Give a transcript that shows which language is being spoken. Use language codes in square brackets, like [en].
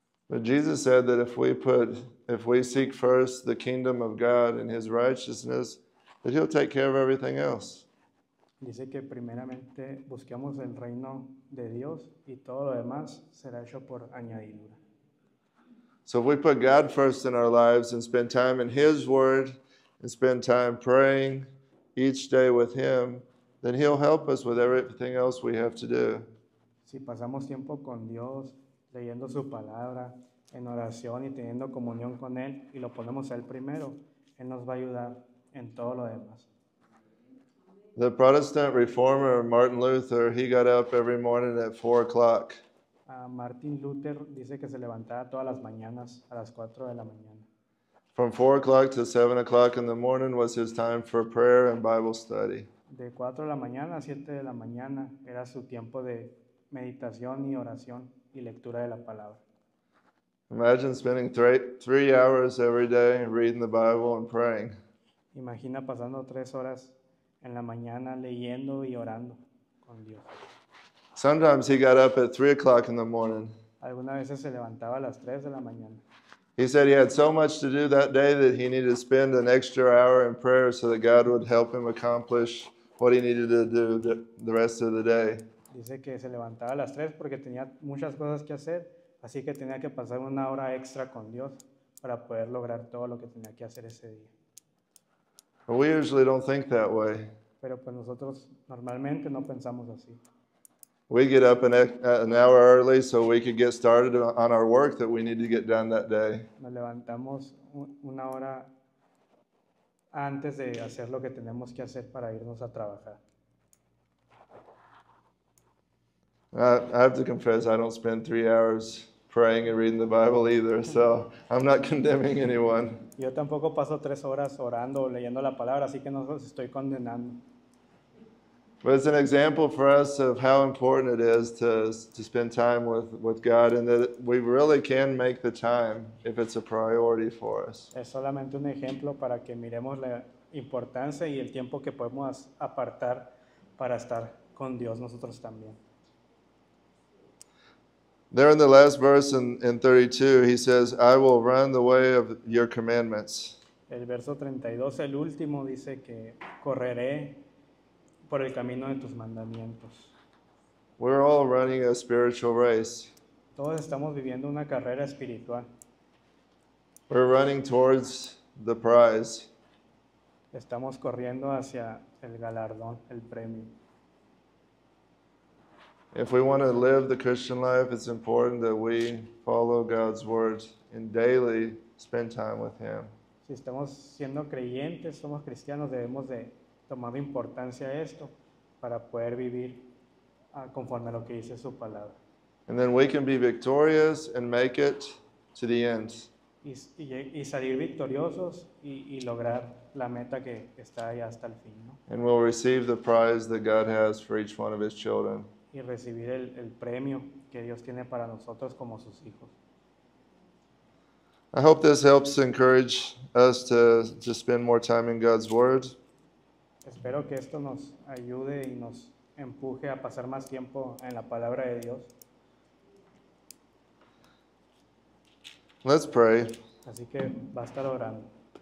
[en] But Jesus said that if we seek first the kingdom of God and His righteousness, that He'll take care of everything else. [es] Dice que primeramente busquemos el reino de Dios y todo lo demás será hecho por añadidura. [en] So if we put God first in our lives and spend time in His Word and spend time praying each day with Him, then He'll help us with everything else we have to do. [es] Si pasamos tiempo con Dios, leyendo su palabra, en oración y teniendo comunión con Él y lo ponemos a Él primero, Él nos va a ayudar en todo lo demás. [en] The Protestant reformer Martin Luther, he got up every morning at 4 o'clock. [es] Martin Luther dice que se levantaba todas las mañanas a las 4 de la mañana. [en] From 4 o'clock to 7 o'clock in the morning was his time for prayer and Bible study. [es] De 4 de la mañana a 7 de la mañana era su tiempo de meditación y oración y lectura de la palabra. [en] Imagine spending 3 hours every day reading the Bible and praying. [es] Imagina pasando 3 horas en la mañana leyendo y orando con Dios. [en] Sometimes he got up at 3 o'clock in the morning. [es] Algunas veces se levantaba a las 3 de la mañana. [en] He said he had so much to do that day that he needed to spend an extra hour in prayer so that God would help him accomplish what he needed to do the rest of the day. [es] Dice que se levantaba a las 3 porque tenía muchas cosas que hacer, así que tenía que pasar una hora extra con Dios para poder lograr todo lo que tenía que hacer ese día. [en] But we usually don't think that way. [es] Pero pues nosotros normalmente no pensamos así. [en] We get up an hour early so we could get started on our work that we need to get done that day. [es] Nos levantamos una hora antes de hacer lo que tenemos que hacer para irnos a trabajar. [en] I have to confess, I don't spend 3 hours praying and reading the Bible either, so I'm not condemning anyone. [es] Yo tampoco paso 3 horas orando o leyendo la palabra, así que no los estoy condenando. [en] But it's an example for us of how important it is to spend time with God, and that we really can make the time if it's a priority for us. [es] Es solamente un ejemplo para que miremos la importancia y el tiempo que podemos apartar para estar con Dios nosotros también. [en] There in the last verse in 32, he says, I will run the way of your commandments. [es] El verso 32, el último, dice que correré por el camino de tus mandamientos. [en] We're all running a spiritual race. [es] Todos estamos viviendo una carrera espiritual. [en] We're running towards the prize. [es] Estamos corriendo hacia el galardón, el premio. [en] If we want to live the Christian life, it's important that we follow God's word and daily spend time with Him. [es] Si estamos siendo creyentes, somos cristianos, debemos de tomar importancia a esto para poder vivir conforme a lo que dice su palabra. [en] And then we can be victorious and make it to the end. [es] y salir victoriosos y lograr la meta que está ahí hasta el fin, ¿no? [en] And we'll receive the prize that God has for each one of His children. [es] Y recibir el premio que Dios tiene para nosotros como sus hijos. [en] I hope this helps encourage us to spend more time in God's Word. [es] Espero que esto nos ayude y nos empuje a pasar más tiempo en la palabra de Dios. [en] Let's pray. [es] Así que va a estar orando.